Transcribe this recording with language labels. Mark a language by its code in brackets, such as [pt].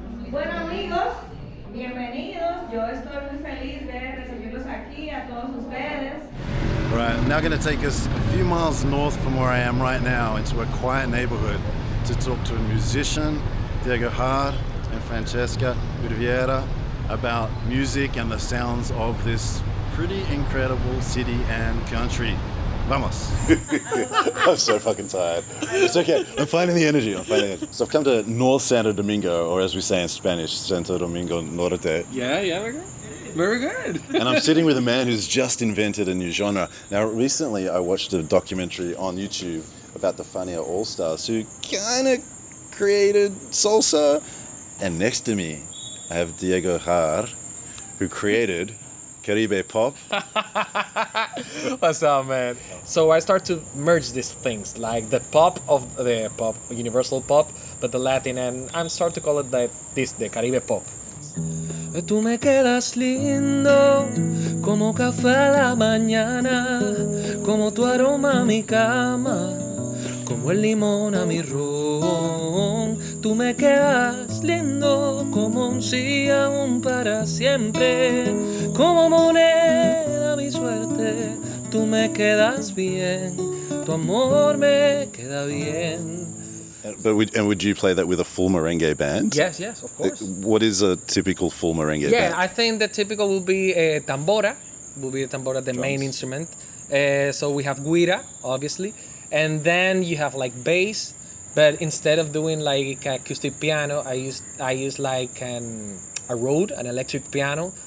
[es] Bueno amigos, bienvenidos. Yo estoy muy feliz de recibirlos aquí a todos ustedes. [en] Right, I'm now going to take us a few miles north from where I am right now into a quiet neighborhood to talk to a musician, Jaar and Francheska, Rivera, about music and the sounds of this pretty incredible city and country. Vamos. I'm so fucking tired. It's okay. I'm finding the energy. So I've come to North Santo Domingo, or as we say in Spanish, Santo Domingo Norte. Yeah, very good. And I'm sitting with a man who's just invented a new genre. Now, recently I watched a documentary on YouTube about the Fania All-Stars who kind of created salsa. And next to me, I have Jaar, who created Caribe pop. What's up, man? So I start to merge these things, like the pop of the pop, universal pop, but the Latin, and I'm start to call it the Caribe pop. [es] Tú me quedas lindo, como café a la mañana, como tu aroma a mi cama, como el limón a mi ron. Tú me quedas lindo, como un sí aún para siempre, como moneda a mi suerte. Tú me quedas bien, tu amor me queda bien. [en] But would you play that with a full merengue band? Yes, of course. What is a typical full merengue band? Yeah, I think the typical will be tambora. Will be the tambora, the main instrument. So we have guira, obviously, and then you have like bass. But instead of doing like acoustic piano, I use like a Rode, an electric piano.